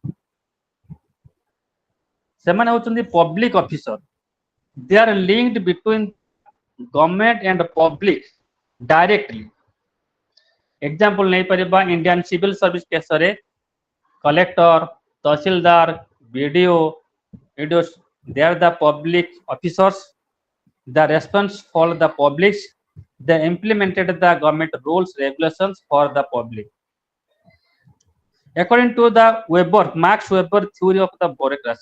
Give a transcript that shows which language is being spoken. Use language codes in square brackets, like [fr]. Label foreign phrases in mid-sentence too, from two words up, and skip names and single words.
[or] ସେମାନେ ହେଉଛନ୍ତି [en] public officer. they are linked between government and public directly. [or] ଏକ୍ସାମ୍ପଲ ନେଇପାରିବା ଇଣ୍ଡିଆନ ସିଭିଲ ସର୍ଭିସ କେସରେ କଲେକ୍ଟର, ତହସିଲଦାର, ବିଡିଓ, [en] they are the public officers. The response for the public. They implemented the government rules, regulations for the public. According to the Max Weber theory of the bureaucracy.